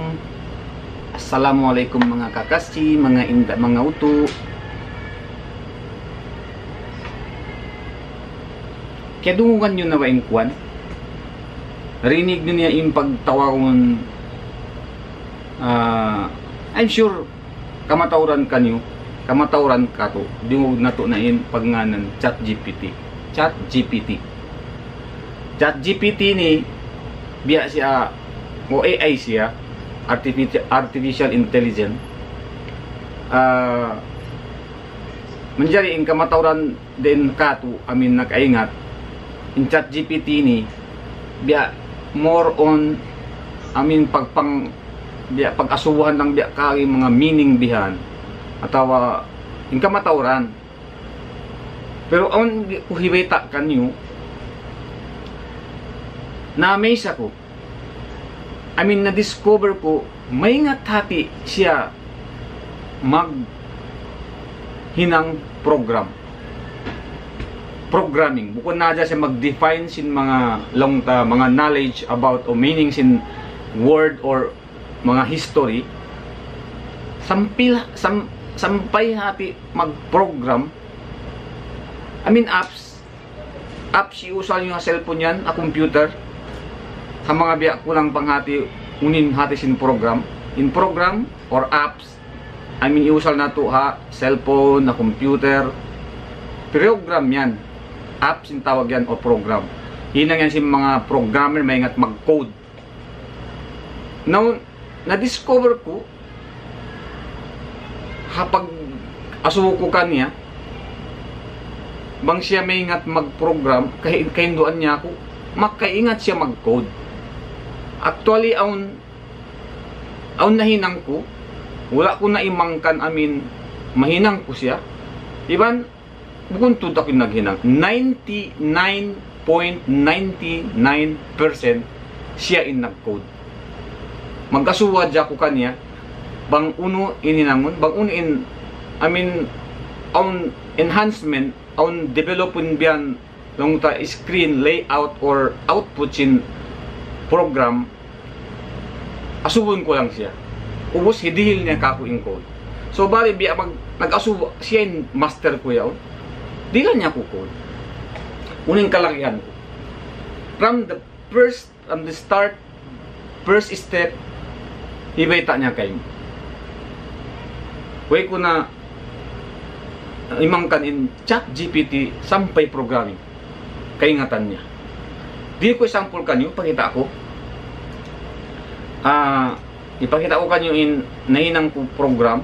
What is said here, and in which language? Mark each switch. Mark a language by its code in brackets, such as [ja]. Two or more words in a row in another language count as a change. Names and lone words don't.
[tsg] Assalamualaikum mga kakaschi, mga inda, mga uto. Kaya dungugan nyo na waing kwan. Rinig nyo niya yung pagtawaron. [en] I'm sure [tsg] kamatauran kanyo. Kamatauran ka to. Dungog na to na in pagnganan ChatGPT. ChatGPT ni biya siya o AI siya, [en] artificial intelligence. [tsg] Menjadi in kamatauran din kato amin nakaingat in ChatGPT ni biya [en] more on [tsg] amin pagpang biya pag-asubuhan ng biya kay mga meaning bihan atawa in kamatauran. Pero on kuhibeta kanyo na amaze ako. Na-discover ko, may nga tati siya hinang programming. Bukod na siya mag-define sin mga mga [en] knowledge about [tsg] o meanings in word or mga history. Sampay hati mag-program. Apps iusal nyo nga cellphone yan, a computer. Sa mga biya ko lang panghati unin hati sin program in program or apps iusal na to ha cellphone na computer program yan apps sin tawag yan o program hinang yan sin mga programmer may ingat mag code. Now na-discover ko kapag asuko kanya bang siya may ingat mag program kahinduan niya ako makaingat siya mag code. Actually, aun nahinang ko, wala ko na imangkan mahinang ko siya. Iban, bukod to ako naghinang, 99.99% siya in nag-code. Magkasuwa dya ko kanya, bang uno ininangon, bang uno aun enhancement, aun developin biyan, long ta [en] screen layout or output [tsg] in program asubon ko lang siya ubos hidihil niya kako in code so bali biya nag-asubo siya in master ko yaw di ka niya ko code uning kalakihan ko [en] from the start first step [tsg] ibayta niya kayo way ko na imangkan in ChatGPT sampay programming kaingatan niya. Di ko sample kanyo, pakita ako. Ipakita ko kanyo in nahinang ko program.